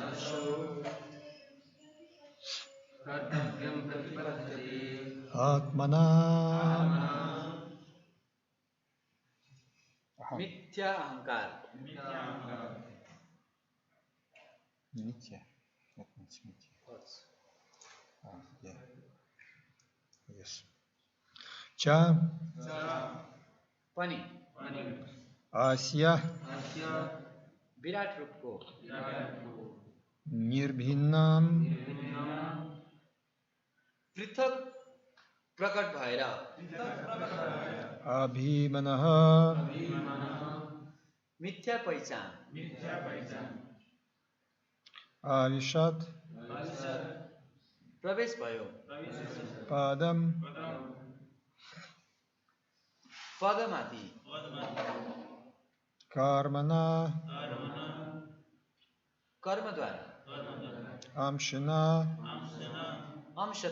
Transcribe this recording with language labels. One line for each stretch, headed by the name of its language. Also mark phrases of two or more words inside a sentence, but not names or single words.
Sanskrit: कर्तव्यं प्रतिपद्यते. Atmana.
Nepali: मिथ्या अहंकार
Sanskrit: Mithya.
English: That means mithya. Yeah. Yes.
Sanskrit: Cha.
Nepali: पनि
Sanskrit: Asya.
Nepali: विराट रूप को
Sanskrit: Nirbhinnaṁ.
Nepali: पृथक प्रकट भएर
Sanskrit: Abhimanaha.
Nepali: मिथ्या पहिचान
Sanskrit: āviśat.
Nepali: प्रवेश भयो
Sanskrit: Padam.
Nepali: पदमाथि
Sanskrit: Karmana.
Nepali: कर्मद्वारा
Sanskrit: Amśena.
Nepali: अंशत